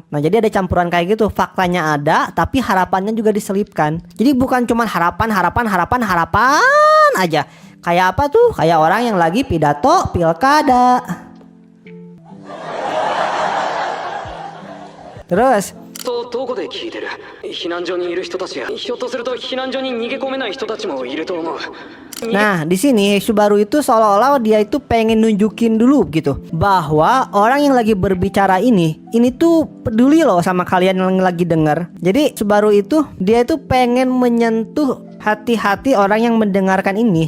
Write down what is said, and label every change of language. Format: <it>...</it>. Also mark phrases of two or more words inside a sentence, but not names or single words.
<id>Nah, jadi ada campuran kayak gitu. Faktanya ada, tapi harapannya juga diselipkan. Jadi bukan cuma harapan aja. Kayak apa tuh? Kayak orang yang lagi pidato pilkada. Terus</id> <ja>どこで聞いてる。避難所にいる人たちやひょっとすると避難所に逃げ込めない人たちもいると思う。</ja> <id>Nah di sini Subaru itu seolah-olah dia itu pengen nunjukin dulu gitu bahwa orang yang lagi berbicara ini tuh peduli loh sama kalian yang lagi denger. Jadi Subaru itu dia itu pengen menyentuh hati-hati orang yang mendengarkan ini.</id>